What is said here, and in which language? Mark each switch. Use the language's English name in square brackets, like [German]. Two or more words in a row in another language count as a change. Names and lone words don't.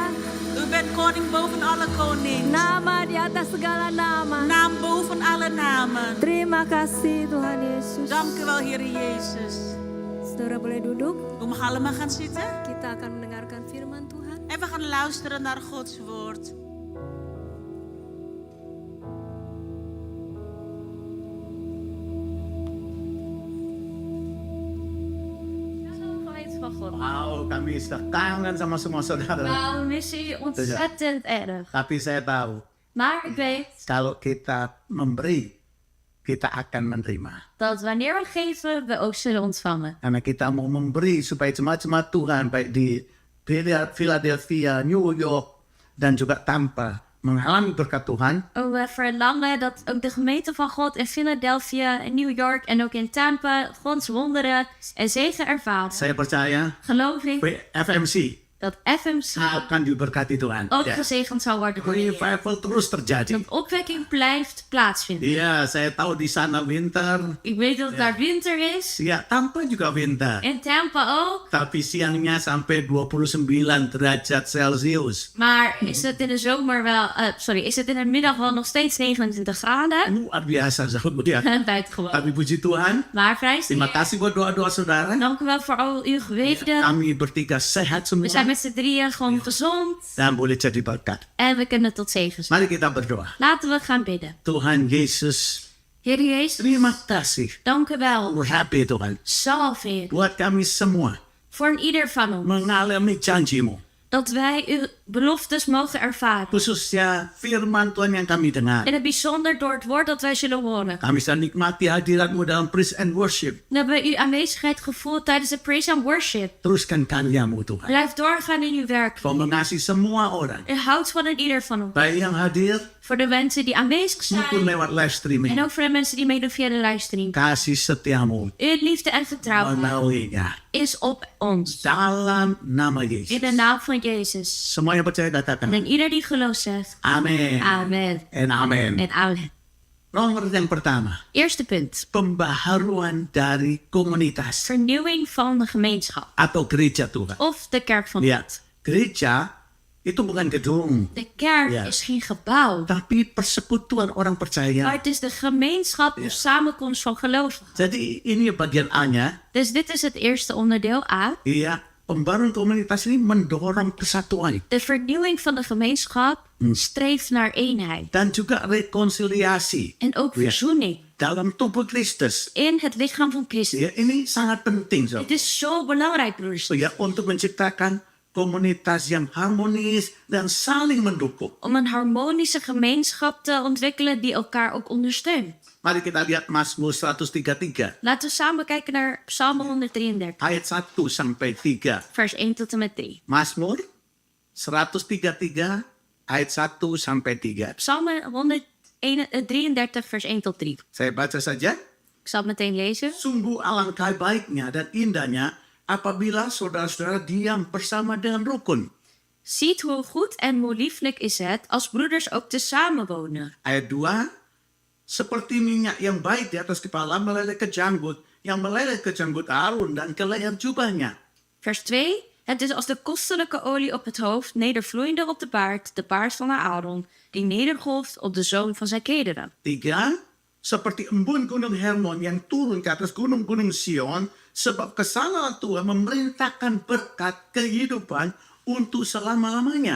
[Dutch] U bent koning boven alle koning. [Indonesian] Nama di atas segala nama. [Dutch] Naam boven alle namen. [Indonesian] Terima kasih Tuhan Yesus. [Dutch] Dank u wel, Heer Jezus. [Indonesian] Saudara boleh duduk. [Dutch] U mag allemaal gaan zitten. [Indonesian] Kita akan mendengarkan firman Tuhan. [Dutch] En we gaan luisteren naar Gods woord. Van God. [Indonesian] Wow, kami sudah kangen sama semua saudara. [Dutch] Nou, missie ontzettend erg. [Indonesian] Tapi saya tahu, [Dutch] Maar ik weet [Indonesian] kalau kita memberi, kita akan menerima. [Dutch] dat wanneer we geven, we ook zullen ontvangen. [Indonesian] Karena kita mau memberi supaya jemaat-jemaat Tuhan, baik di Philadelphia, New York, dan juga Tampa, mengalami berkat Tuhan. [Dutch] We verlangen dat ook de gemeente van God in Philadelphia, in New York en ook in Tampa Gods wonderen en zegen ervaren. [Indonesian] Saya percaya [Dutch] Geloof ik FMC dat FMC [Indonesian] akan diberkati Tuhan. [Dutch] ook [Indonesian] Ya. [Dutch] gezegend zal worden door de Heer. [Indonesian] Revival terus terjadi. [Dutch] Dat opwekking blijft plaatsvinden. [Indonesian] Iya, saya tahu di sana winter. [Dutch] Ik weet dat het daar winter is. [Indonesian] Ya, Tampa juga winter. [Dutch] In Tampa ook. [Indonesian] Tapi siangnya sampai 29 derajat Celcius. [Dutch] Maar is het in de zomer wel... is het in de middag wel nog steeds 29 graden? [Indonesian] Luar biasa, sahabat ya. [Dutch] Buitengewoon. [Indonesian] Tapi puji Tuhan, [Dutch] Maar prijs de [Indonesian] terima [Dutch] Heer. [Indonesian] kasih buat doa-doa saudara. [Dutch] Dank u wel voor al uw gebeden. [Indonesian] Kami bertiga sehat [Dutch] We zijn [Indonesian] semua [Dutch] met z'n drieën gewoon gezond. [Indonesian] dan boleh jadi berkat. [Dutch] En we kunnen tot zegen zijn. [Indonesian] Mari kita berdoa. [Dutch] Laten we gaan bidden. [Indonesian] Tuhan Yesus, [Dutch] Heer Jezus, [Indonesian] terima kasih. [Dutch] dank u wel. [Indonesian] Urapi Tuhan. [Dutch] Salve, Heer. [Indonesian] Buat kami semua [Dutch] Voor een ieder van ons. [Indonesian] mengalami janjimu. [Dutch] Dat wij uw beloftes mogen ervaren. [Indonesian] Khususnya firman Tuhan yang kami dengar. [Dutch] En het bijzonder door het woord dat wij zullen horen. [Indonesian] Kami bisa nikmati hadiratmu dalam [English] praise and worship. [Dutch] Dan hebben we uw aanwezigheid gevoeld tijdens de [English] praise and worship. [Indonesian] Teruskan karyamu Tuhan. [Dutch] Blijf doorgaan in uw werk. [Indonesian] Kau mengasihi semua orang. [Dutch] U houdt van een ieder van ons. [Indonesian] Baik yang hadir [Dutch] Voor de mensen die aanwezig [Indonesian] maupun [Dutch] zijn. [Indonesian] lewat live [Dutch] En [Indonesian] streaming. [Dutch] ook voor de mensen die meedoen via de livestream. [Indonesian] Kasih setiamu [Dutch] Uw liefde en vertrouwen [Indonesian] menaunginya. [Dutch] is op ons. [Indonesian] Dalam nama [Dutch] In de [Indonesian] Yesus. [Dutch] naam van Jezus. [Indonesian] Semua yang percaya katakan [Dutch] En ieder die gelooft zegt. [Indonesian] amin. [Dutch] Amen. [Indonesian] En amin. [Dutch] En amen. [Indonesian] Nomor yang pertama, [Dutch] Eerste punt. [Indonesian] pembaharuan dari komunitas [Dutch] Vernieuwing van de gemeenschap. [Indonesian] atau gereja Tuhan. [Dutch] Of de kerk van [Indonesian] Ya, [Dutch] God. [Indonesian] gereja itu bukan gedung, [Dutch] De kerk Ja. is geen gebouw. [Indonesian] tapi persekutuan orang [Dutch] Maar [Indonesian] percaya. [Dutch] het is de gemeenschap of samenkomst van gelovigen. [Indonesian] Jadi ini bagian A-nya, [Dutch] Dus dit is het eerste onderdeel A. [Indonesian] ya, pembaruan komunitas ini mendorong kesatuan [Dutch] De vernieuwing van de gemeenschap streeft naar eenheid. [Indonesian] dan juga rekonsiliasi [Dutch] En ook Ja. verzoening [Indonesian] dalam tubuh Kristus. [Dutch] in het lichaam van Christus. [Indonesian] Ya, ini sangat penting, [Dutch] zo. Het is zo belangrijk, broers. [Indonesian] Ya, untuk menciptakan komunitas yang harmonis dan saling mendukung. [Dutch] Om een harmonische gemeenschap te ontwikkelen die elkaar ook ondersteunt. [Indonesian] Mari kita lihat Mazmur 133 [Dutch] Laten we samen kijken naar Psalm 133, [Indonesian] ayat 1 sampai 3. [Dutch] vers 1 tot en met 3. [Indonesian] Mazmur 133 ayat 1 sampai 3. [Dutch] Psalm 133, vers 1 tot 3. [Indonesian] Saya baca saja. [Dutch] Ik zal het meteen lezen. [Indonesian] Sungguh alangkah baiknya dan indahnya apabila saudara-saudara diam bersama dengan rukun. [Dutch] Ziet hoe goed en hoe lieflijk is het als broeders ook tezamen wonen. [Indonesian] Ayat 2, seperti minyak yang baik di atas kepala meleleh ke janggut, yang meleleh ke janggut Harun dan ke leher jubahnya. [Dutch] Vers 2. Het is als de kostelijke olie op het hoofd, nedervloeiende op de baard van Aaron, die nedergolft op de zoon van zijn kederen. [Indonesian] 3, seperti embun gunung Hermon yang turun ke atas gunung-gunung Sion, sebab kesalahan Tuhan memerintahkan berkat kehidupan untuk selama-lamanya.